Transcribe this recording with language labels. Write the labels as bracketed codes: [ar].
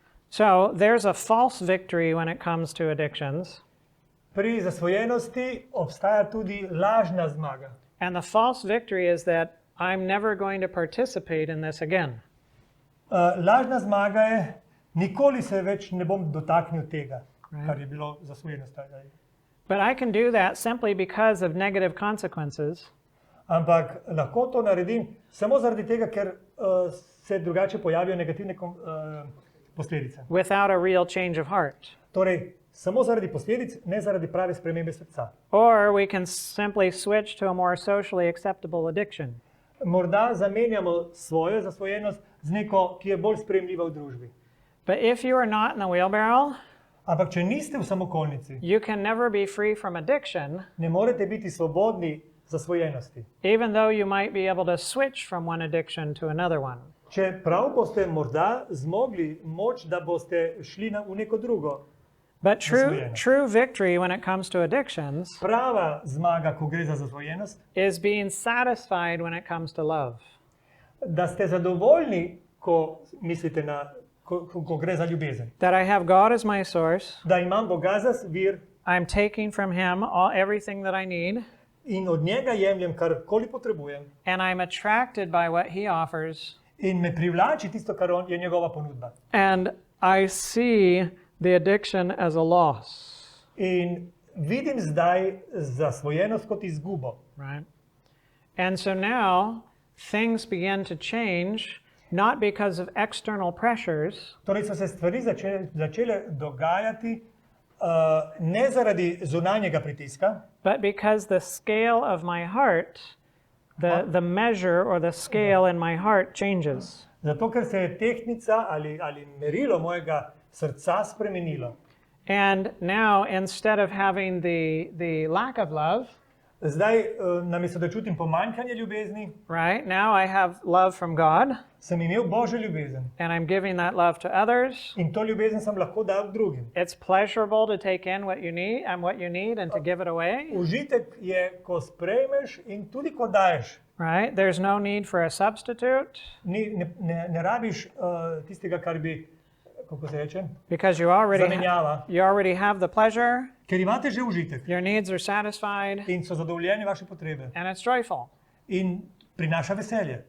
[en] So there's a false victory when it comes to addictions. [sl] Pri zasvojenosti obstaja tudi lažna zmaga. [en] And the false victory is that I'm never going to participate in this again. [sl] Lažna zmaga je, nikoli se več ne bom dotaknil tega, kar je bilo zasvojenost. [en] But I can do that simply because of negative consequences. [sl] Ampak lahko to naredim samo zaradi tega, ker se drugače pojavijo negativne posledice. [en] Without a real change of heart. [sl] Torej, samo zaradi posledic, ne zaradi prave spremembe srca. [en] Or we can simply switch to a more socially acceptable addiction. [sl] Morda zamenjamo svojo zasvojenost z neko, ki je bolj sprejemljiva v družbi. [en] But if you are not in the wheelbarrow, [sl] Ampak če niste v samokolnici, [en] you can never be free from addiction, [sl] ne morete biti svobodni zasvojenosti. [en] even though you might be able to switch from one addiction to another one. [sl] Če prav boste morda zmogli moč, da boste šli v neko drugo. [en] But true victory when it comes to addictions [sl] Prava zmaga, ko gre za zasvojenost, [en] is being satisfied when it comes to love. [sl] da ste zadovoljni, ko mislite na, ko gre za ljubezen. [en] That I have God as my source, [sl] Da imam Boga za vir [en] I'm taking from Him everything that I need, [sl] in od njega jemljem, karkoli potrebujem, [en] and I'm attracted by what He offers, [sl] in me privlači tisto, kar je njegova ponudba. [en] and I see the addiction as a loss. [sl] In vidim zdaj zasvojenost kot izgubo. [en] Right? And so now things begin to change, not because of external pressures, [sl] Torej so se stvari začele dogajati ne zaradi zunanjega pritiska, [en] but because the scale of my heart, the measure or the scale in my heart changes. [sl] zato ker se je tehtnica ali merilo mojega srca spremenilo. [en] And now, instead of having the lack of love, [sl] Zdaj, namesto da čutim pomanjkanje ljubezni, [en] right, now I have love from God, [sl] sem imel Božjo ljubezen. [en] and I'm giving that love to others. [sl] In to ljubezen sem lahko dal drugim. [en] It's pleasurable to take in what you need and to give it away, [sl] Užitek je, ko sprejmeš in tudi ko daješ. [en] right? There's no need for a substitute [sl] Ne rabiš tistega, kar bi, kako se reče, [en] because [sl] zamenjava. [en] you already have the pleasure, [sl] Ker imate že užitek [en] your needs are satisfied, [sl] in so zadovoljene vaše potrebe. [en] and it's joyful, [sl] In prinaša veselje.